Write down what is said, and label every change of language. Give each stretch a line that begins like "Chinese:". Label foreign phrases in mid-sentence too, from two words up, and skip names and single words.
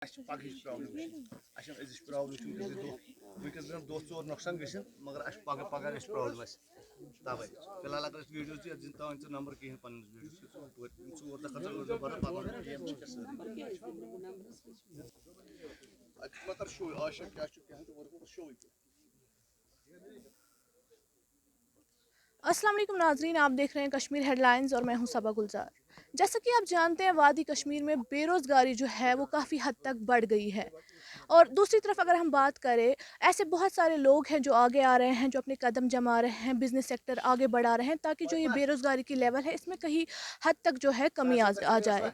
Kashmiri: پگہٕچ پرابلم اَسہِ چھَنہٕ أزِچ پرابلم چھُنہٕ أزِچ دۄہ وٕنکیٚس گژھن دۄہ ژور نۄقصان گٔژھِنۍ مگر اَسہِ پگہہ گژھِ پرابلم اَسہِ تَوَے فِلحال اگر أسۍ ویٖڈیو تہِ دِن تام ژٕ نمبر کِہیٖنۍ پَنٕنِس ویٖڈیوس ژور دۄہ خٲطرٕ ٲٹھ دۄہ بدل پَتہٕ گیم چھِ کیٛاہ مطلب شو آشا کیٛاہ چھُ کیٚنٛہہ شو
Arabic: السلام عليكم
Hindi: नाजरीन, आप देख रहे हैं कश्मीर हेडलाइंस और मैं हूं सबा गुलजार। जैसा कि आप जानते हैं, वादी कश्मीर में बेरोज़गारी जो है वो काफ़ी हद तक बढ़ गई है। और दूसरी तरफ अगर हम बात करें, ऐसे बहुत सारे लोग हैं जो आगे आ रहे हैं, जो अपने कदम जमा रहे हैं,
English: business sector
Hindi: आगे बढ़ा रहे हैं ताकि जो ये बेरोज़गारी की लेवल है इसमें कहीं हद तक जो है कमी आ जाए।